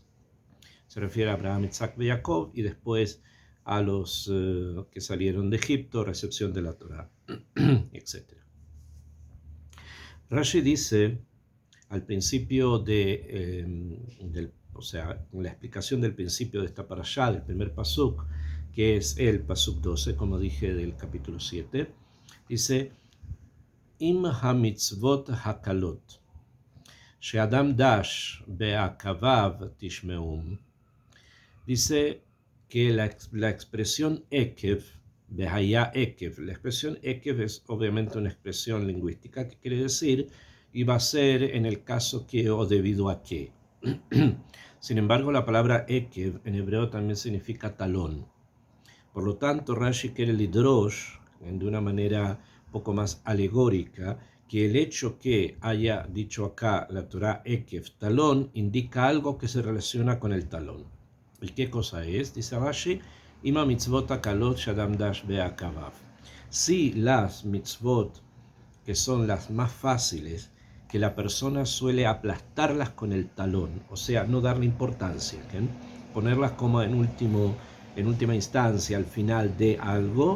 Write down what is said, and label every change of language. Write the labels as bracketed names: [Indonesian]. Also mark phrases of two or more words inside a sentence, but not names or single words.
[Spanish] Se refiere a Abraham, Isaac y Jacob, y después a los que salieron de Egipto, recepción de la Torá, etc. Rashi dice al principio o sea, en la explicación del principio de esta parashá, del primer pasuk, que es el pasuk 12, como dije, del capítulo 7, dice: [Hebrew] אם המצוות הקלות שאדם דש בעקביו תשמעון. [Spanish] Dice que la expresión Ekev, [Hebrew] והיה עקב, [Spanish] la expresión Ekev es obviamente una expresión lingüística que quiere decir, y va a ser en el caso que o debido a que. Sin embargo, la palabra Ekev en hebreo también significa talón. Por lo tanto, Rashi quiere lidrosh, de una manera poco más alegórica, que el hecho que haya dicho acá la Torah Ekev, talón, indica algo que se relaciona con el talón. ¿Y qué cosa es? Dice Rashi: [Hebrew] אם המצוות הקלות שאדם דש בעקביו. [Spanish] Si las mitzvot, que son las más fáciles, que la persona suele aplastarlas con el talón, o sea, no darle importancia, ¿okay? Ponerlas como en última instancia, al final de algo.